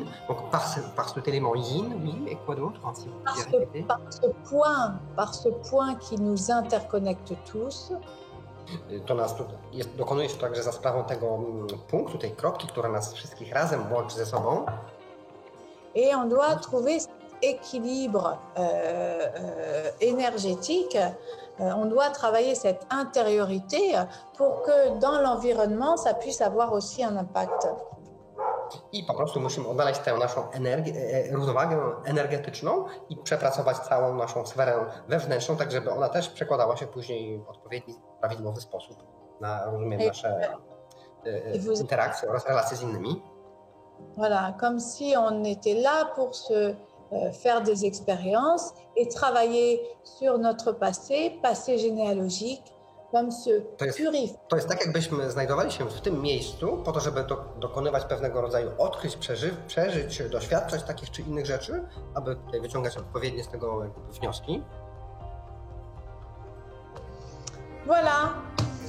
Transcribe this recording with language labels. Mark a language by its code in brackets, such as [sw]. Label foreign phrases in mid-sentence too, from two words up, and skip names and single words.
[fr] Donc par cet élément yin, oui, et quoi d'autre? Si vous pouvez répéter. Par ce point qui nous interconnecte tous. [pl] To nas dokonuje się także za sprawą tego punktu, tej kropki, która nas wszystkich razem łączy ze sobą. [fr] Et on doit trouver cet équilibre énergétique. On doit travailler cette intériorité pour que dans l'environnement, ça puisse avoir aussi un impact. [pl] I po prostu musimy odnaleźć tę naszą równowagę energetyczną i przepracować całą naszą sferę wewnętrzną, tak żeby ona też przekładała się później w odpowiedni, prawidłowy sposób na, rozumiem, nasze interakcje oraz relacje z innymi. [fr] Voilà, comme si on était là pour se faire des expériences et travailler sur notre passé généalogique, comme se purifier. [pl] To jest tak, jakbyśmy znajdowali się w tym miejscu po to, żeby dokonywać pewnego rodzaju odkryć, przeżyć, doświadczać takich czy innych rzeczy, aby tutaj wyciągać odpowiednie z tego wnioski. [fr] Voilà,